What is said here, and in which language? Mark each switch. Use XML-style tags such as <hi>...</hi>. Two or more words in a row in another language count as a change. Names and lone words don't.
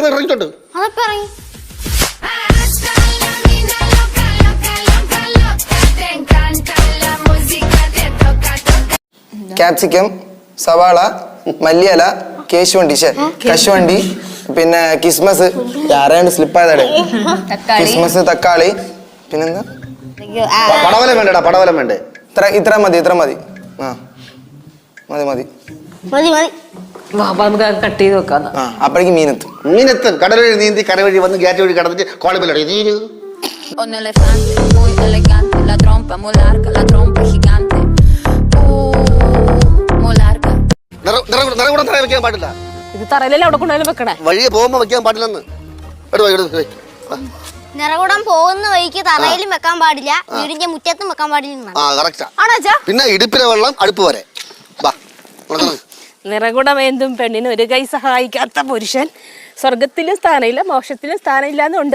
<ml>ക്യാപ്സിക്കം, സവാള, മല്ലിയില, കേശുവണ്ടി, കശുവണ്ടി, പിന്നെ കിസ്മസ്, ആരാണ്ട് സ്ലിപ്പായതടെ, കിസ്മസ്, തക്കാളി, പിന്നെന്താ പടവലം വേണ്ടടാ. പടവലം വേണ്ടേ? ഇത്ര മതി. ആ മതി. നമുക്ക് കട്ട് ചെയ്ത് വെക്കാം. അപ്പോഴേക്കും മീനെത്തും. കടൽ നീന്തി കരവഴി വന്ന് ഗേറ്റ് വഴി കടന്നിട്ട് കോളിപ്പില്ലടി നീര്.</ml> <es>Un elefante muy elegante, la trompa muy larga, la trompa gigante. Muy larga.</es> <ml>നിറകൂടം തറ വെക്കാൻ പാടില്ല. ഇത് തറയിലല്ലേ അവിടെ കൊണ്ടുപോയി വെക്കണേ? വഴിയെ പോകുമ്പോ വെക്കാൻ പാടില്ലെന്ന്. നിറകൂടം പോകുന്ന വഴിക്ക് തറയിലും വെക്കാൻ പാടില്ല, വീടിന്റെ മുറ്റത്തും വെക്കാൻ പാടില്ല. പിന്നെ ഇടുപ്പിലെ വെള്ളം അടുപ്പ് വരെ. നിറകുടം എന്തും പെണ്ണിന് ഒരു കൈ സഹായിക്കാത്ത പുരുഷൻ സ്വർഗത്തിലും സ്ഥാനമില്ല, മോക്ഷത്തിലും സ്ഥാനമില്ല എന്നുണ്ട്.</ml>